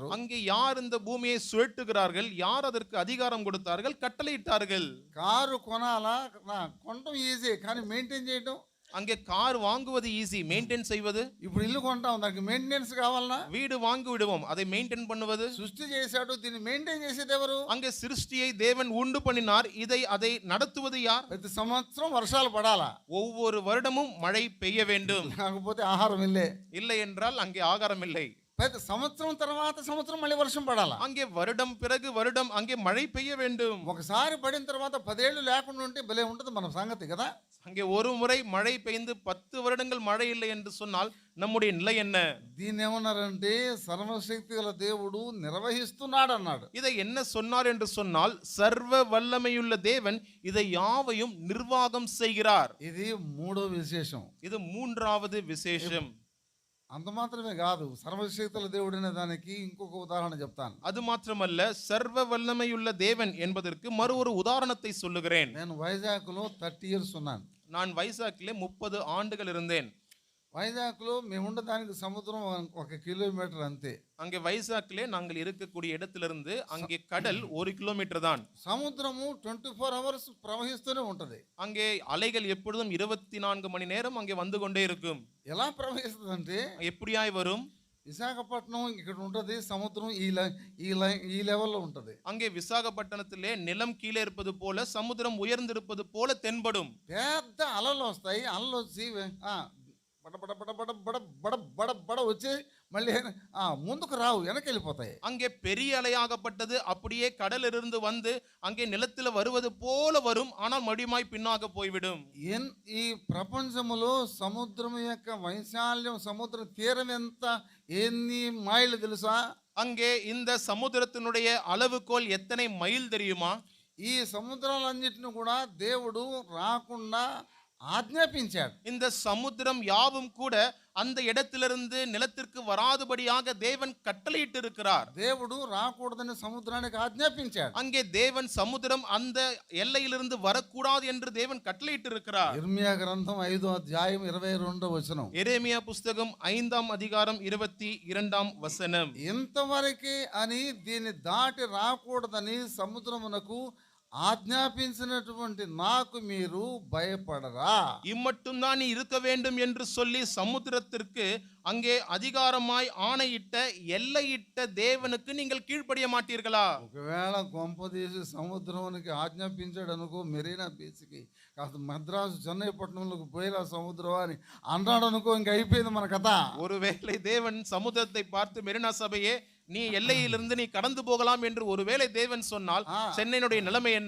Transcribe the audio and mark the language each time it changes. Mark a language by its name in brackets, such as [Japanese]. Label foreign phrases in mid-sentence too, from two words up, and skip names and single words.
[Tamil] அங்கே யார் இந்த பூமியை சுழட்டுகிறார்கள்? யார் அதற்கு அதிகாரம் கொடுத்தார்கள், கட்டளையிட்டார்கள்? [Telugu] కారు కొనాలా? కొనడం ఈజీ, కానీ మెయింటైన్ చేయడం. [Tamil] அங்கே கார் வாங்குவது ஈஸி, மெயின்டைன் செய்வது. [Telugu] ఇప్పుడు ఇల్లు కొంటాం, దానికి మెయింటెనెన్స్ కావాలనా? [Tamil] வீடு வாங்கி விடுவோம், அதை மெயின்டைன் பண்ணுவது. [Telugu] సృష్టి చేశాడు, దీన్ని మెయింటైన్ చేసేది ఎవరు? [Tamil] அங்கே சிருஷ்டியை தேவன் உண்டு பண்ணினார், அதை நடத்துவது யார்? [Telugu] ప్రతి సంవత్సరం వర్షాలు పడాలా, [Tamil] ஒவ்வொரு வருடமும் மழை பெய்ய வேண்டும், [Telugu] లేకపోతే ఆహారం ఇల్లే. [Tamil] இல்லை என்றால் அங்கே ஆகாரம் இல்லை. [Telugu] ప్రతి సంవత్సరం తర్వాత సంవత్సరం మళ్ళీ వర్షం పడాలా. [Tamil] அங்கே வருடம் பிறகு வருடம் அங்கே மழை பெய்ய வேண்டும். [Telugu] ఒకసారి పడిన తర్వాత 10 ఏళ్ళు లేకుండా ఉంటే భలే ఉంటుంది మన సంగతి కదా. [Tamil] அங்கே ஒரு முறை மழை பெய்ந்து 10 வருடங்கள் மழை இல்லை என்று சொன்னால் நம்முடைய நிலை என்ன? [Telugu] దీన్ని ఏమన్నారంటే సర్వశక్తి గల దేవుడు నిర్వహిస్తున్నాడు అన్నాడు. [Tamil] இதை என்ன சொன்னார் என்று சொன்னால் சர்வ வல்லமையுள்ள தேவன் இதை யாவையும் நிர்வாகம் செய்கிறார். [Telugu] ఇది మూడో విశేషం. [Tamil] இது மூன்றாவது விசேஷம். [Telugu] అంత మాత్రమే కాదు, సర్వశక్తుల దేవుడు అనే దానికి ఇంకొక ఉదాహరణ చెప్తాను. [Tamil] அது மாத்திரமல்ல, சர்வ வல்லமையுள்ள தேவன் என்பதற்கு மறு ஒரு உதாரணத்தை சொல்லுகிறேன். [Telugu] నేను వైజాగ్లో 30 ఇయర్స్ ఉన్నాను. [Tamil] நான் வைசாக்கிலே 30 ஆண்டுகள் இருந்தேன். [Telugu] వైజాగ్లో మేము ఉండడానికి సముద్రం 1 కిలోమీటర్ అంతే. [Tamil] அங்கே வைசாக்கிலே நாங்கள் இருக்கக்கூடிய இடத்திலிருந்து அங்கே கடல் 1 கிலோமீட்டர் தான். [Telugu] సముద్రము 24 అవర్స్ ప్రవహిస్తూనే ఉంటది. [Tamil] அங்கே அலைகள் எப்பொழுதும் 24 மணி நேரம் அங்கே வந்து கொண்டே இருக்கும். [Telugu] ఎలా ప్రవహిస్తుందంటే [Tamil] எப்படியாய் வரும்? [Telugu] విశాఖపట్నం ఇక్కడ ఉంటది, సముద్రం ఈ లెవెల్లో ఉంటది. [Tamil] அங்கே விசாகப்பட்டினத்திலே நிலம் கீழே இருப்பது போல சமுத்திரம் உயர்ந்திருப்பது போல தென்படும். [Telugu] పెద్ద అలలు వస్తాయి. అలలు వచ్చి బడ వచ్చి మళ్ళీ ముందుకు రావు, వెనక్కి వెళ్ళిపోతాయి. [Tamil] அங்கே பெரிய அலையாகப்பட்டது அப்படியே கடலிலிருந்து வந்து அங்கே நிலத்தில் வருவது போல வரும், ஆனால் மறுபடியும் பின்னாக போய்விடும். [Telugu] ఈ ప్రపంచములో సముద్రం యొక్క వైశాల్యం, సముద్ర తీరం ఎంత, ఎన్ని మైళ్ళు తెలుసా? [Tamil] அங்கே இந்த சமுத்திரத்தினுடைய அளவுகோல் எத்தனை மைல் தெரியுமா? [Telugu] ఈ సముద్రాలన్నిటిని కూడా దేవుడు రాకుండా ఆజ్ఞాపించాడు. [Tamil] இந்த சமுத்திரம் யாவும் கூட அந்த இடத்திலிருந்து நிலத்திற்கு வராதபடியாக தேவன் கட்டளையிட்டு இருக்கிறார். [Telugu] దేవుడు రాకూడదని సముద్రానికి ఆజ్ఞాపించాడు. [Tamil] அங்கே தேவன் சமுத்திரம் அந்த எல்லையிலிருந்து வரக்கூடாது என்று தேவன் கட்டளையிட்டு இருக்கிறார். [Telugu] ఇర్మియా గ్రంథం 5వ అధ్యాయం 22వ వచనం. [Tamil] எரேமியா புஸ்தகம் 5ஆம் அதிகாரம் 22ஆம் வசனம். [Telugu] ఇంతవరకే అని దీన్ని దాటి రాకూడదని సముద్రమునకు ఆజ్ఞాపించినటువంటి నాకు మీరు భయపడరా? [Tamil] இம்மட்டும் தான் நீ இருக்க வேண்டும் என்று சொல்லி சமுத்திரத்திற்கு அங்கே அதிகாரமாய் ஆணையிட்ட எல்லையிட்ட தேவனுக்கு நீங்கள் கீழ்ப்படிய மாட்டீர்களா? [Telugu] ఒకవేళ కొంపదీసి సముద్రానికి ఆజ్ఞాపించాడు అనుకో, మెరీనా బీచ్కి కాస్త మద్రాసు చెన్నై పట్టణంలోకి పోయేలా సముద్రం అని అన్నాడు అనుకో, ఇంక అయిపోయింది మన కథ. [Tamil] ஒருவேளை தேவன் சமுத்திரத்தை பார்த்து மெரினா சபையே நீ எல்லையிலிருந்து நீ கடந்து போகலாம் என்று ஒருவேளை தேவன் சொன்னால் சென்னையினுடைய நிலைமை என்ன?